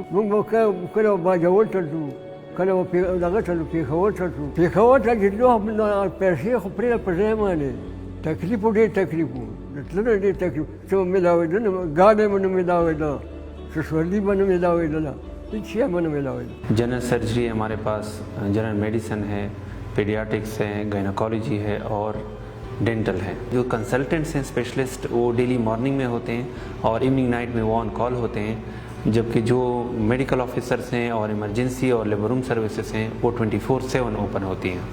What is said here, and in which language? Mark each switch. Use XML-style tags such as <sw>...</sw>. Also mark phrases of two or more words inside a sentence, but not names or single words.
<ps>موږ به کله باجوړ ته ځو، کله به دغه ته ځو، پېښور ته ځو. پېښور ته چې تلو پیسې خو پرېږده په ځای باندې. تکلیف و ډېر تکلیف و، د تللو ډېر تکلیف. څه به مېلاوېده نه، ګاډی به نه مېلاوېده، سسولي به نه مېلاوېدله، هېڅ شی به نه مېلاوېده.</ps> <en>general surgery</en> <ur>ہمارے پاس,</ur> <en>general medicine</en> <ur>ہے، پیڈیاٹرکس ہے، گائناکولوجی ہے اور ڈینٹل ہے. جو کنسلٹنٹس ہیں، اسپیشلسٹ، وہ</ur> <en>daily morning</en> <ur>میں ہوتے ہیں اور</ur> <en>evening night</en> <ur>میں وہ</ur> <en>on call</en> <ur>ہوتے ہیں، جبکہ جو</ur> <en>medical officers</en> <ur>ہیں اور ایمرجنسی اور</ur> <en>labour room services</en> <ur>ہیں وہ 24/7 اوپن ہوتی ہیں.</ur>